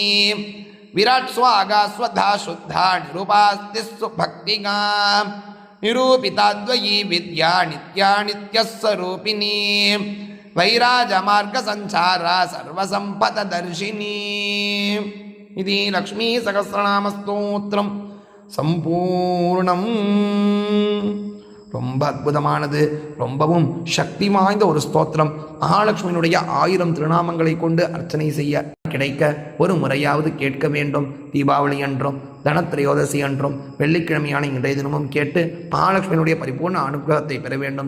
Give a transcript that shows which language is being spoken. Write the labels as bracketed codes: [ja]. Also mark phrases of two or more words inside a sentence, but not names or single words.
[sa] विराट स्वागा स्वधा शुद्धा निरूपास्तिस्सु भक्तिगा निरूपिताद्वयी विद्या नित्या नित्यस्वरूपिणी वैराजमार्ग संचारा सर्वसंपदर्शिनी इति लक्ष्मी सहस्रनामस्तोत्रम संपूर्णम [ta] ரொம்ப அற்புதமானது, ரொம்பவும் சக்தி வாய்ந்த ஒரு ஸ்தோத்திரம். மகாலட்சுமியினுடைய 1000 திருநாமங்களை கொண்டு அர்ச்சனை செய்ய கிடைக்க ஒரு முறையாவது கேட்க வேண்டும். தீபாவளி அன்றும் தனத்திரையோதசி அன்றும் வெள்ளிக்கிழமையான இன்றைய தினமும் கேட்டு மகாலட்சுமியினுடைய பரிபூர்ண அனுகிரகத்தை பெற வேண்டும்.